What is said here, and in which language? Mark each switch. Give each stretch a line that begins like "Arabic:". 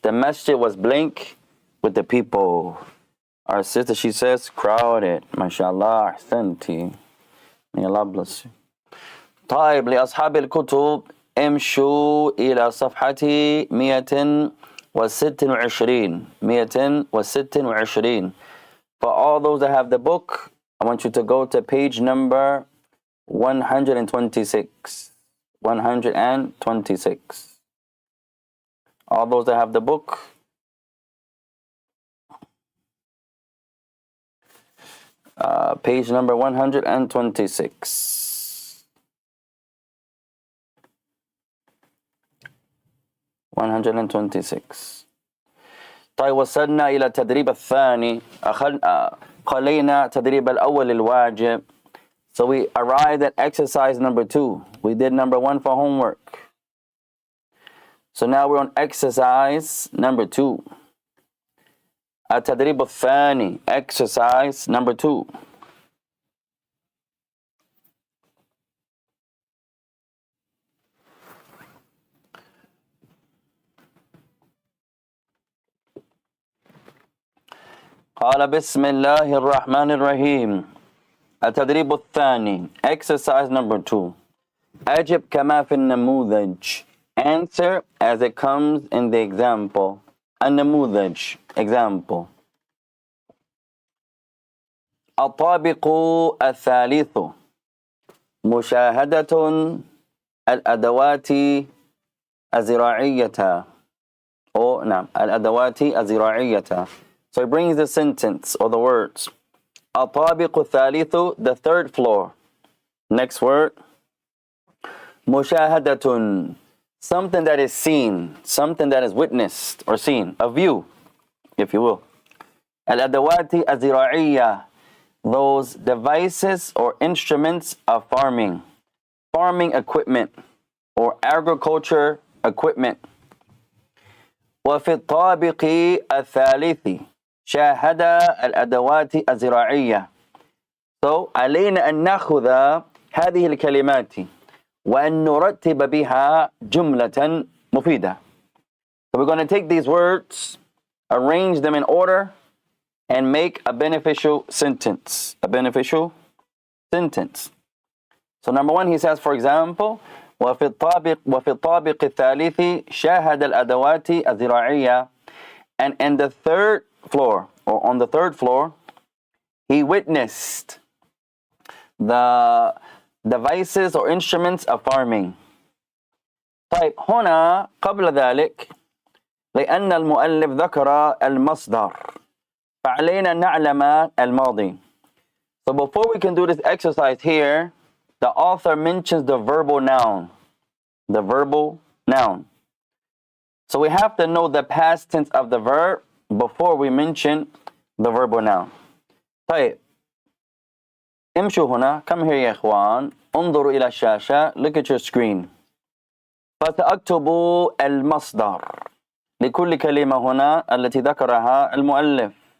English: The masjid was blank with the people. Our sister, she says, crowded. MashaAllah. أحسنتي. May Allah bless you.
Arabic: طيب لأصحاب الكتب امشوا إلى صفحة 126. 126.
English: For all those that have the book, I want you to go to page number 126. 126. All those that have the book, page number 126. 126.
Arabic: طيب وصلنا إلى التدريب الثاني. قلينا تدريب الأول الواجب.
English: So we arrived at exercise number 2. We did number 1 for homework. So now we're on exercise number 2.
Arabic: التدريب الثاني,
English: exercise number 2.
Arabic: قال بسم الله الرحمن الرحيم. التدريب الثاني,
English: exercise number 2.
Arabic: أجب كما في النموذج.
English: Answer as it comes in the example. النموذج, example.
Arabic: الطابق الثالث, مشاهدة الأدوات الزراعية. نعم, الأدوات الزراعية.
English: So he brings the sentence or the words.
Arabic: الطابق الثالث,
English: the third floor. Next word. مشاهدة, something that is seen, something that is witnessed or seen, a view, if you will.
Arabic: الأدوات الزراعية,
English: those devices or instruments of farming, farming equipment or agriculture equipment.
Arabic: وفي الطابق الثالث شاهد الأدوات الزراعية. So علينا أن نأخذ هذه الكلمات وأن نرتب بها جملة مفيدة.
English: So we're going to take these words, arrange them in order, and make a beneficial sentence. A beneficial sentence. So number 1, he says, for example,
Arabic: وفي الطابق الثالث شاهد الأدوات الزراعية.
English: And in the third floor, or on the third floor, he witnessed the devices or instruments of farming.
Arabic: طيب هنا قبل ذلك لأن المؤلف ذكر المصدر فعلينا نعلم الماضي.
English: So before we can do this exercise here, the author mentions the verbal noun. The verbal noun. So we have to know the past tense of the verb before we mention the verbal noun.
Arabic: طيب امشوا هنا.
English: Come here
Arabic: يا إخوان. انظروا إلى الشاشة.
English: Look at your screen.
Arabic: فسأكتب المصدر لكل كلمة هنا التي ذكرها المؤلف.